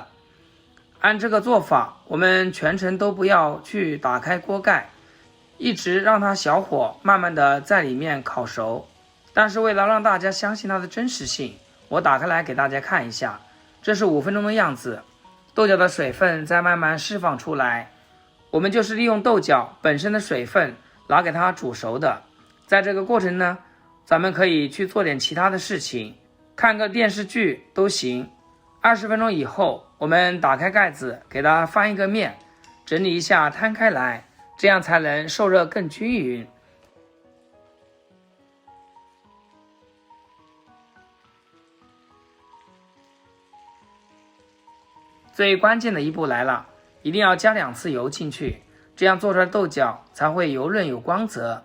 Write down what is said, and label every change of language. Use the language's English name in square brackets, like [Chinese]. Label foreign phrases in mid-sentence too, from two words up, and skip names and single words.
[Chinese] 按這個做法，我們全程都不要去打開鍋蓋，一直讓它小火慢慢的在裡面烤熟。但是為了讓大家相信它的真實性，我打開來給大家看一下，這是5分鐘的樣子，豆角的水分在慢慢釋放出來。我們就是利用豆角本身的水分拿給它煮熟的。在這個過程呢，咱們可以去做點其他的事情，看個電視劇都行。20分鐘以後，我們打開蓋子，給它翻一個面，整理一下，攤開來， 這樣才能受熱更均匀。最關鍵的一步来了，一定要加2次油进去，這樣做出來的豆角才會油潤有光澤。